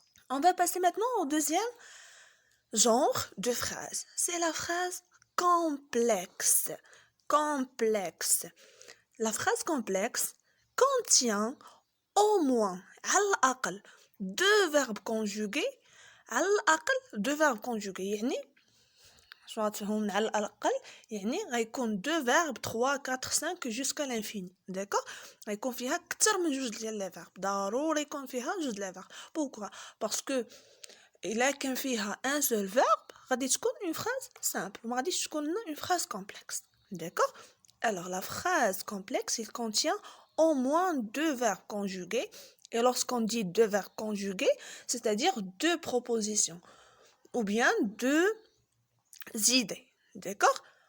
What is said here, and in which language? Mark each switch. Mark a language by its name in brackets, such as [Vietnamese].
[French] On va passer maintenant au deuxième genre de phrase. C'est la phrase complexe. Complexe. La phrase complexe contient au moins, [Arabic] على الأقل, [French] deux verbes conjugués. [Arabic] على الأقل [French] deux verbes conjugués. [Arabic] يعني شنو غتفهموا على الأقل؟ يعني غيكون [French] deux verbes 3 4 5 jusqu'à l'infini. d'accord? [Arabic] غيكون فيها أكثر من جوج ديال لي verb. ضروري يكون فيها جوج لي verb. [French] Pourquoi? Parce que [Arabic] إلا كان فيها [French] un seul verbe [Arabic] غادي تكون [French] une phrase simple. [Arabic] ما غاديش تكون [French] une phrase complexe. D'accord? Alors la phrase complexe, il contient au moins deux verbes conjugués. Et lorsqu'on dit deux verbes conjugués, c'est-à-dire deux propositions ou bien deux idées. D'accord?